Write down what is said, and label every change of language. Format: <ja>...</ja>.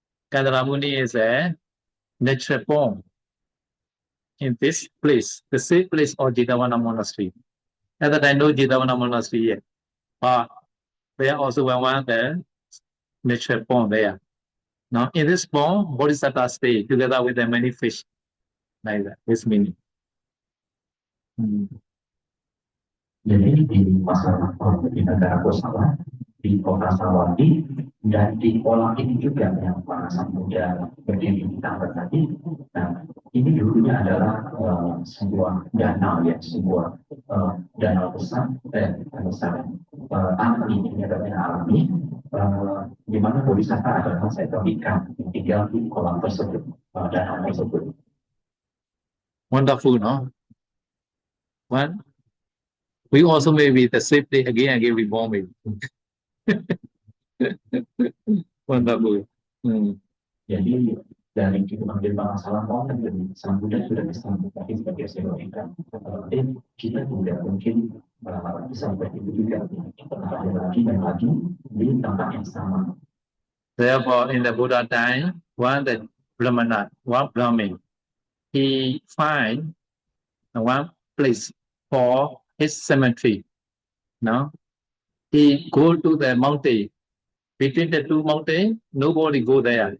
<en>Kandara Muni is a natural form. In this place, the same place of Jitavana monastery. At that time, no Jitavana monastery yet. But there also one the natural pond there. Now, in this pond, Bodhisattva stay together with the many fish. Like that, this meaning.</en> <id>Jadi di masa lampau di negara Kosala, di kota Sawati, dan di kolam ini juga yang para sang Buddha berdiri di tangga tadi. Nah, ini dulunya adalah sebuah danau ya, sebuah danau besar dan besar alami, ini adalah alami, di mana Bodhisattva adalah seekor ikan yang tinggal di kolam tersebut, danau tersebut.</id> <en>Wonderful, no? What? We also may be the same day again and again reborn maybe. Wonderful.</en> <id>Jadi dari kita mengambil masalah orang dan sang Buddha sudah bisa mengetahui sebagai sebuah ikan. Dan kita tidak mungkin bisa seperti itu juga. Kita ada lagi dan lagi di tempat yang sama.</id> <en>Therefore, in the Buddha time, one the Brahmana, one Brahmin, he find one place for his cemetery. No, he go to the mountain. Between the two mountains, nobody go there.</en>